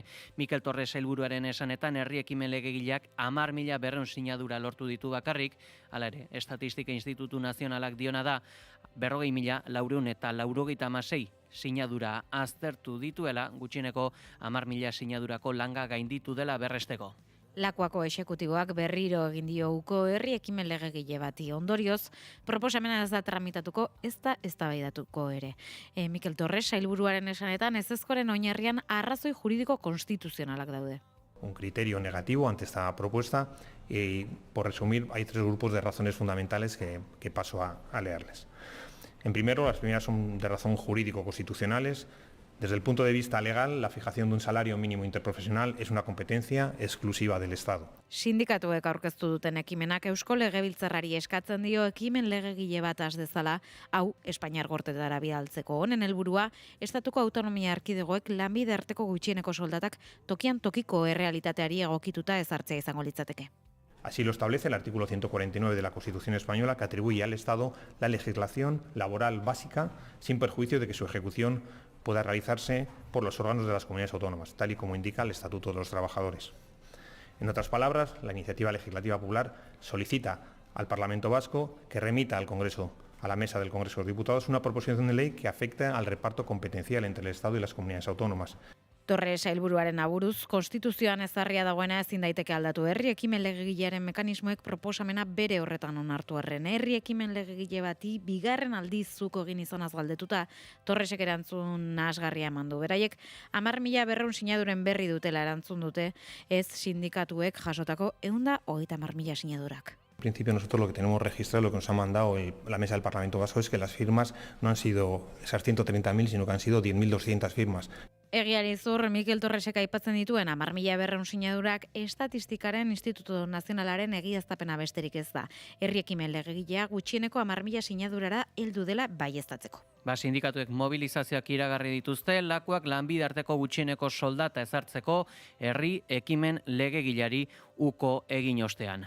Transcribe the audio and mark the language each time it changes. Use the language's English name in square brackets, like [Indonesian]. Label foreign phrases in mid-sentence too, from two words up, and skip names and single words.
[Basque] Mikel Torres sailburuaren esanetan herri ekimen legegileak 10.200 sinadura lortu ditu bakarrik, hala ere, Estatistika Institutu Nazionalak diona da 40.496 sinadura aztertu dituela, gutxieneko 10.000 sinadurako langa gainditu dela berresteko. Lakuako exekutiboak berriro egin dio uko herri ekimen legegile bati. Ondorioz, proposamena ez da tramitatuko, ez da eztabaidatuko ere. Mikel Torres sailburuaren esanetan ezezkoren oinarrian arrazoi juridiko konstituzionalak daude. [Spanish] Un criterio negativo ante esta propuesta y, por resumir, hay 3 grupos de razones fundamentales que paso a leerles. En primero, las primeras son de razón jurídico-constitucionales. Desde el punto de vista legal, la fijación de un salario mínimo interprofesional es una competencia exclusiva del Estado. [Basque] Sindikatuek aurkeztu duten ekimenak Eusko Legebiltzarrari eskatzen dio ekimen legegile bat has dezala, hau Espainiar gortetara bidaltzeko. Honen helburua, Estatuko Autonomia Erkidegoek lanbide arteko gutxieneko soldatak tokian tokiko errealitateari egokituta ezartzea izango litzateke. [Spanish] Así lo establece el artículo 149 de la Constitución española, que atribuye al Estado la legislación laboral básica sin perjuicio de que su ejecución pueda realizarse por los órganos de las comunidades autónomas, tal y como indica el Estatuto de los Trabajadores. En otras palabras, la iniciativa legislativa popular solicita al Parlamento Vasco que remita al Congreso, a la mesa del Congreso de los Diputados, una proposición de ley que afecte al reparto competencial entre el Estado y las comunidades autónomas. [Basque] Torres sailburuaren aburuz, konstituzioan ezarria dagoena ezin daiteke aldatu. Herri ekimen legegilearen mekanismoek proposamena bere horretan onartu arren. Herri ekimen legegile bati bigarren aldiz zuko egin izanaz galdetuta, Torresek erantzun nahasgarria eman du. Beraiek 10.200 sinaduren berri dutela erantzun dute, ez sindikatuek jasotako 130.000 sinadurak. [Spanish] En principio nosotros lo que tenemos registrado, lo que nos ha mandado la mesa del Parlamento Vasco es que las firmas no han sido esas 130.000, sino que han sido 10.200 firmas. [Basque] Egiari zur, Mikel Torresek aipatzen dituen 10.200 sinadurak Estatistikaren Instituto Nazionalaren egiaztapena besterik ez da. Herri ekimen legegilea gutxieneko 10.000 sinadurara heldu dela baieztatzeko. Sindikatuek mobilizazioak iragarri dituzte, lakuak lanbide arteko gutxieneko soldata ezartzeko herri ekimen legegilari uko egin ostean.